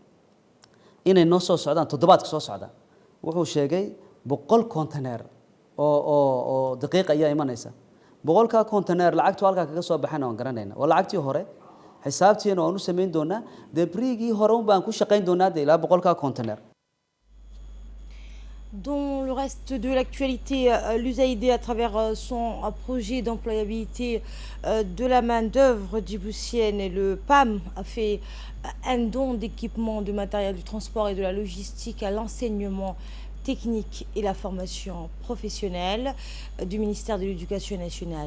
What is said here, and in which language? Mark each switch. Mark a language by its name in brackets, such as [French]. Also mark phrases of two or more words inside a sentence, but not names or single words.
[Somali] inay noo soo socdaan toddobaadka soo socda wuxuu sheegay 100 container oo daqiiq ayaa imanaysa 100 container lacagtu halka kaga soo baxana waan garanayna waa lacagtii hore xisaabtiina waan u sameyn doonaa debriigii hore baan ku shaqeyn doonaa ilaa 100 container. [French] Dans le reste de l'actualité, l'USAID, à travers son projet d'employabilité de la main-d'œuvre djiboutienne, et le PAM a fait un don d'équipements, de matériel du transport et de la logistique à l'enseignement technique et la formation professionnelle du ministère de l'Éducation nationale.